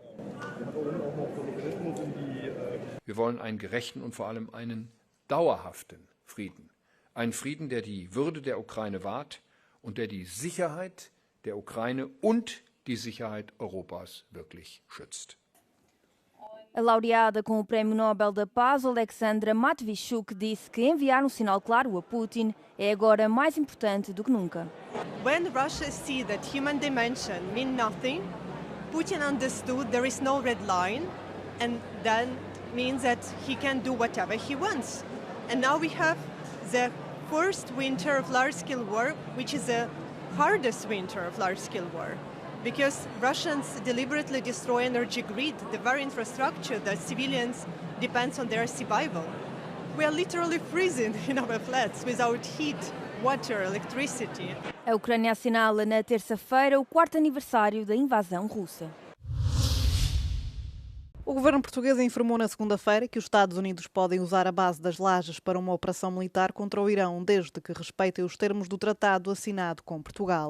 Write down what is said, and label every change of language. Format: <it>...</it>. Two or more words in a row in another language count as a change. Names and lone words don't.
<de>Wir wollen einen gerechten und vor allem einen dauerhaften Frieden. Ein Frieden, der die Würde der Ukraine wahrt und der die Sicherheit der Ukraine und die Sicherheit Europas wirklich schützt.</de> <pt>A laureada com o Prémio Nobel da Paz, Alexandra Matvichuk, disse que enviar um sinal claro a Putin é agora mais importante do que nunca.</pt> <en>When Russia sees that human dimension means nothing, Putin understood there is no red line, and that means that he can do whatever he wants. And now we have the first winter of large-scale war, which is the hardest winter of large-scale war, because Russians deliberately destroy energy grid, the very infrastructure that civilians depends on their survival. We are literally freezing in our flats without heat, water, electricity.</en> <pt>A Ucrânia assinala na terça-feira o 4º aniversário da invasão russa. O governo português informou na segunda-feira que os Estados Unidos podem usar a base das Lajes para uma operação militar contra o Irão, desde que respeitem os termos do tratado assinado com Portugal.</pt>